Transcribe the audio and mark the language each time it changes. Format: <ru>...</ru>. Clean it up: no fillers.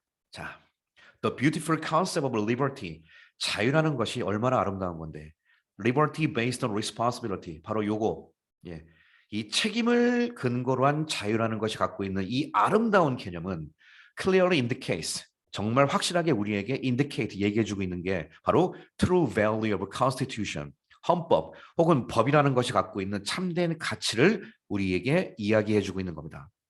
<en>자, The beautiful concept of liberty.</en> <ko>자유라는 것이 얼마나 아름다운 건데.</ko> <en>Liberty based on responsibility.</en> <ko>바로 요거. 예. 이 책임을 근거로 한 자유라는 것이 갖고 있는 이 아름다운 개념은</ko> <en>clearly indicates.</en> <ko>정말 확실하게 우리에게 indicate 얘기해주고 있는 게 바로</ko> <en>true value of constitution.</en> <ko>헌법 혹은 법이라는 것이 갖고 있는 참된 가치를 우리에게 이야기해주고 있는 겁니다.</ko>